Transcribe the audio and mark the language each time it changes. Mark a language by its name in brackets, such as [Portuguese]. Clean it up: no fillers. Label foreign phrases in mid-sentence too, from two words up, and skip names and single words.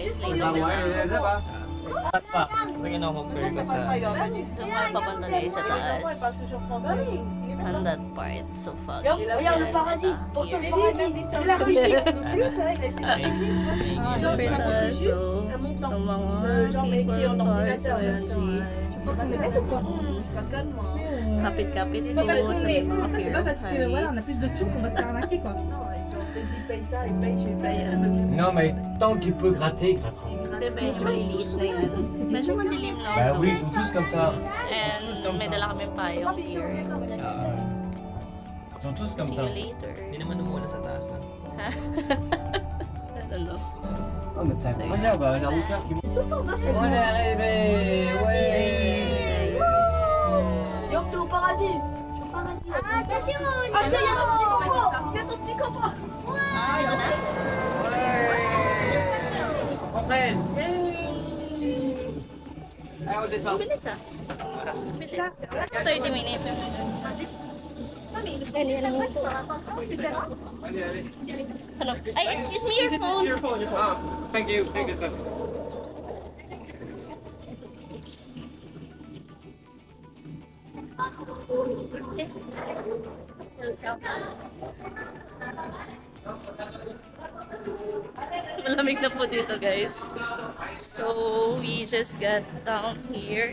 [French] juste pour like, Ah nous ouais, là-bas. [Filipino] At pa, ito kino-compare ko sa... Doon kami papunta guys sa taas. [English] On that part. So fucking [French] Regarde le paradis. Pourtant, le paradis, c'est la Russie. Plus, ça, il a essayé. [Filipino] super taas. So, itong mga [English] cable cars, [Filipino] OMG. Kapit-kapit po sa may mga [French] C'est pas parce que voilà, on a plus de sous qu'on va se faire arnaquer quoi. Vas-y, paye ça, il paye, je paye. Non, mais tant qu'il peut gratter, il grattera. [Filipino] Hindi, medyo maliliit na yun. Medyo madilim lang. [French] Bah [Filipino] ito. [French] oui, ils sont tous comme ça. [Filipino] And may dala kami payong here. [French] Ils sont tous comme [English] See [French] ça. [English] you later. [Filipino] Hindi naman umuulan sa taas lang. Ano? [French] Oh, mais c'est incroyable, la hauteur qui monte. On est arrivé! Ouais! Yo, t'es au paradis. Ah, attention! Ah, tiens, y'a ton petit coco. Y'a ton petit coco. [Filipino] Ah, ito na? [French] On prenne! Allez, on descend. [Filipino] Bilis ah. Bilis. 30 minutes. [French] Allez, allez. [Filipino] Ano? Ay, [English] excuse me, your phone. Ah, thank you, take this one. [Filipino] Malamig na po dito, guys. [English] So, we just got down here.